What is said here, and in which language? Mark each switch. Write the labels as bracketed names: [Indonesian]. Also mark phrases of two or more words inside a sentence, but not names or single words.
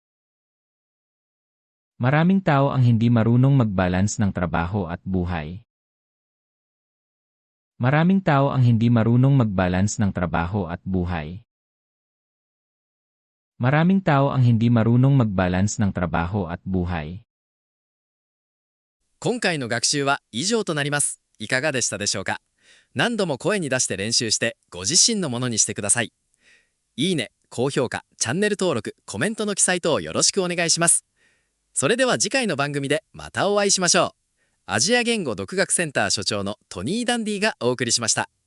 [Filipino] Maraming tao ang hindi marunong mag-balance ng trabaho at buhay. Maraming tao ang hindi marunong mag-balance ng trabaho at buhay. Maraming tao ang hindi marunong mag-balance ng trabaho at buhay. [Japanese] 今回の学習は以上となります。いかがでしたでしょうか。何度も声に出して練習してご自身のものにしてください。いいね、高評価、チャンネル登録、コメントの記載等よろしくお願いします。それでは次回の番組でまたお会いしましょう。アジア言語独学センター所長のトニー・ダンディがお送りしました。